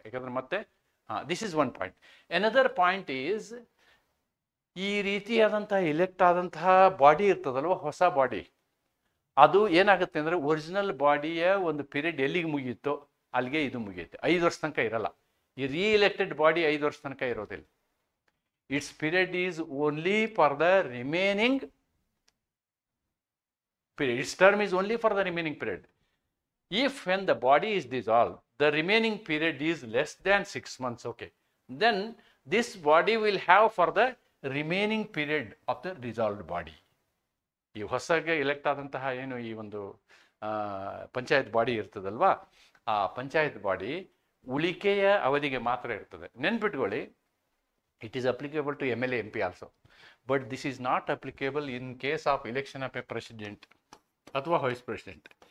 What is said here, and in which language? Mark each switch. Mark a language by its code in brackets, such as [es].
[kn] ಯಾಕಂದ್ರೆ ಮತ್ತೆ [en] This is one point. Another point is, [kn] ಈ ರೀತಿಯಾದಂತಹ ಎಲೆಕ್ಟ್ ಆದಂತಹ ಬಾಡಿ ಇರ್ತದಲ್ವ, ಹೊಸ ಬಾಡಿ, ಅದು ಏನಾಗುತ್ತೆ ಅಂದರೆ, ಒರಿಜಿನಲ್ ಬಾಡಿಯ ಒಂದು ಪೀರಿಯಡ್ ಎಲ್ಲಿಗೆ ಮುಗಿಯುತ್ತೋ ಅಲ್ಲಿಗೆ ಇದು ಮುಗಿಯುತ್ತೆ. 5 ವರ್ಷ ತನಕ ಇರಲ್ಲ. ಈ ರೀಎಲೆಕ್ಟೆಡ್ ಬಾಡಿ 5 ವರ್ಷ ತನಕ ಇರೋದಿಲ್ಲ. [en] Its period is only for the remaining period. Its term is only for the remaining period. If when the body is dissolved, the remaining period is less than 6 months, okay, then this body will have for the remaining period of the dissolved body. [kn] ಈ ಹೊಸಗೆ elect ಆದಂತಹ ಏನು ಈ ಒಂದು panchayat body ಇರ್ತದಲ್ವಾ, ಆ panchayat body ಉಳಿಕೆಯ ಅವಧಿಗೆ ಮಾತ್ರ ಇರ್ತದೆ. [en] ನೆನ್ಪಿಟ್ಕೊಳ್ಳಿ, it is applicable to MLA MP also, but this is not applicable in case of election of a president ಅಥವಾ vice president.